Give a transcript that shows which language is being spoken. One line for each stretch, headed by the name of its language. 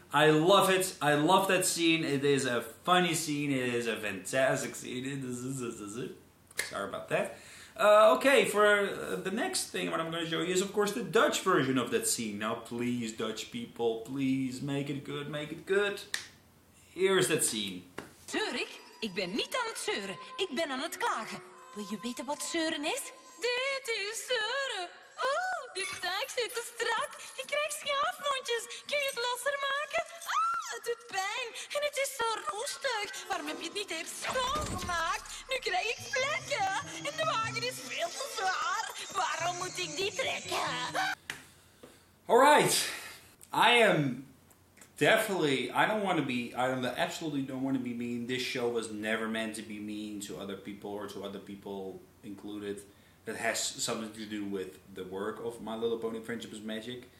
English: I love it. I love that scene. It is a funny scene. It is a fantastic scene. Sorry about that. Okay, for the next thing what I'm going to show you is of course the Dutch version of that scene. Now please, Dutch people, please make it good, make it good. Here is that scene.
Dutch: Zeur ik? Ik ben niet aan het zeuren. Ik ben aan het klagen. Wil je weten wat zeuren is? Dit is zeuren. Oh, dit taak zit te strak. Ik krijg schaafwondjes. Kun je het losser maken? Ah, het doet pijn. En het is zo roestig. Waarom heb je het niet eerst schoongemaakt? Nu krijg ik vlekken. En de wagen is veel te zwaar. Waarom moet ik die trekken?
English: Alright. I absolutely don't want to be mean. This show was never meant to be mean to other people or to other people included. That has something to do with the work of My Little Pony Friendship is Magic.